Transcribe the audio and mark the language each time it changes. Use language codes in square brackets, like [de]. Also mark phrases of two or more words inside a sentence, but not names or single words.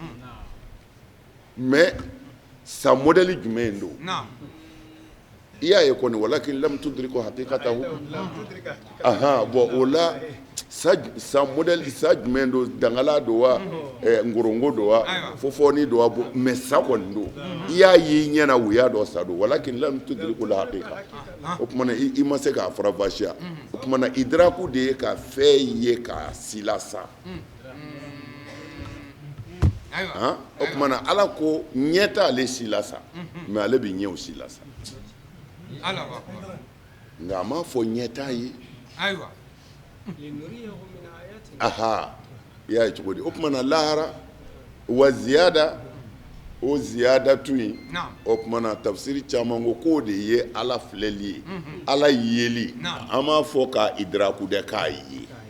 [bm] mais sa modèle jumɛn don i y'a ye kɔni [ar] ولكن لم تدرك حقيقته [bm] bon o la sa modèle sa jumɛn don dangala don wa ngorongo don wa fɔfɔni don wa mais sa kɔni don i y'a ye i ɲɛna o y'a dɔn sa don [ar] ولكن لم تدرك الحقيقة [bm] o tuma na i ma se k'a farafasiya o tuma na idraku de ye ka fɛn ye k'a sila sa o tuma na ala ko ɲɛ t'ale si la sa mais ale bɛ ɲɛw si la sa nka a m'a fɔ ɲɛ t'a ye aha i y'a ye cogo di o tuma na lahara [ar] وزيادة [bm] o ziyada tu in o tuma na tafsiri caman ko k'o de ye ala filɛli ye ala yeli an m'a fɔ ka idraku dɛ k'a ye